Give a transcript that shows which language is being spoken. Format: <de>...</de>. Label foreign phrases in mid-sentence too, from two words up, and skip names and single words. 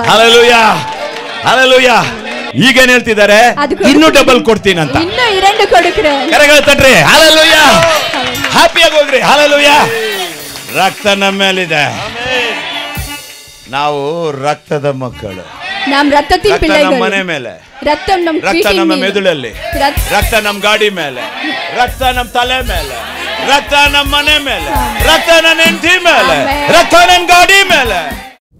<kn>ಹಲ್ಲೆಲೂಯಾ. ಹಲ್ಲೆಲೂಯಾ. ಈಗ ಏನ್ ಹೇಳ್ತಿದ್ದಾರೆ? ಇನ್ನೂ ಡಬಲ್ ಕೊಡ್ತೀನಿ ಅಂತ. ಇನ್ನೂ 2 ಕೊಡುಕ್ರೆ. ಕರೆಗಳು ತಟ್ರಿ. ಹಲ್ಲೆಲೂಯಾ. ಹ್ಯಾಪಿಯಾಗಿ ಹೋಗ್ರಿ. ಹಲ್ಲೆಲೂಯಾ. ರಕ್ತ ನಮ್ಮ ಮೇಲಿದೆ. ನಾವು ರಕ್ತದ ಮಕ್ಕಳು.</kn> <ta>நாம் ரத்தத்தின் பிள்ளைகள்.</ta> <kn>ನಮ್ಮ ಮನೆ ಮೇಲೆ ரத்தம் ನಮ್ಮ ರಕ್ತ ನಮ್ಮ ಮೆದುಳಲ್ಲಿ, ರಕ್ತ ನಮ್ಮ ಗಾಡಿ ಮೇಲೆ, ರಕ್ತ ನಮ್ಮ ತಲೆ ಮೇಲೆ, ರಕ್ತ ನಮ್ಮ ಮನೆ ಮೇಲೆ, ರಕ್ತ ನನ್ನ ಹೆಂಡತಿ ಮೇಲೆ, ರಕ್ತ ನನ್ನ ಗಾಡಿ ಮೇಲೆ.</kn>